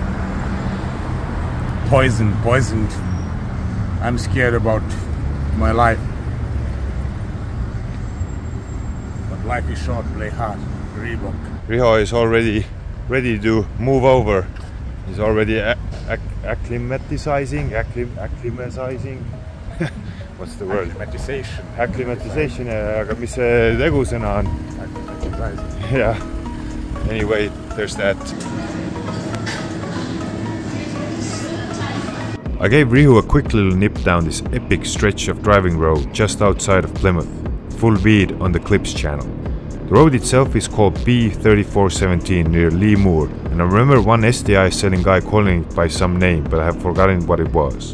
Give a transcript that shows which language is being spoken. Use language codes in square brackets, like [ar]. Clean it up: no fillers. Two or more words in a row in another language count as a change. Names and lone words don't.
[en] Poisoned. I'm scared about my life. But life is short, play hard. Reebok. Rihu is already ready to move over. He's already acclimatizing. What's the word? Acclimatization. [et] Aga mis see tegusõna on? [en] Yeah. Anyway, there's that. I gave Rihu a quick little nip down this epic stretch of driving road just outside of Plymouth, full bead on the Clips channel. The road itself is called B3417 near Lee Moor, and I remember one STI selling guy calling it by some name, but I have forgotten what it was.